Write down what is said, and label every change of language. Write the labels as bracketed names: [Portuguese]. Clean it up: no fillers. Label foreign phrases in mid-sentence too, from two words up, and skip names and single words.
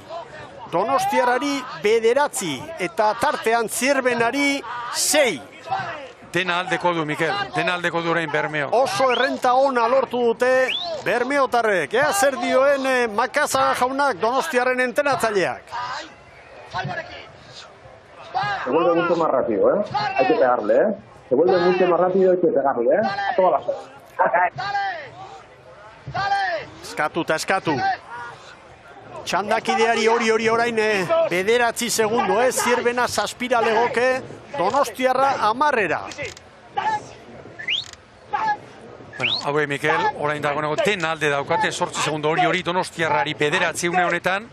[Basque] Donostiarrari 9 eta tartean Zierbenari 6. Dena aldeko du, Mikel. Dena aldeko du orain Bermeo. Oso errenta ona lortu dute Bermeotarrek. Zer dioen Makazaga jaunak Donostiarren entrenatzaileak. [Spanish] Se vuelve mucho más rápido, Hay que pegarle, Se vuelve mucho más rápido, hay que pegarle, A todas las horas. [Basque] Eskatu. Txandakideari hori orain 9 segundo, Zierbena 7 legoke, Donostiarra 10. Bueno, haue, Mikel, orain dagoeneko dena alde daukate, 8 segundo hori Donostiarrari 9 une honetan.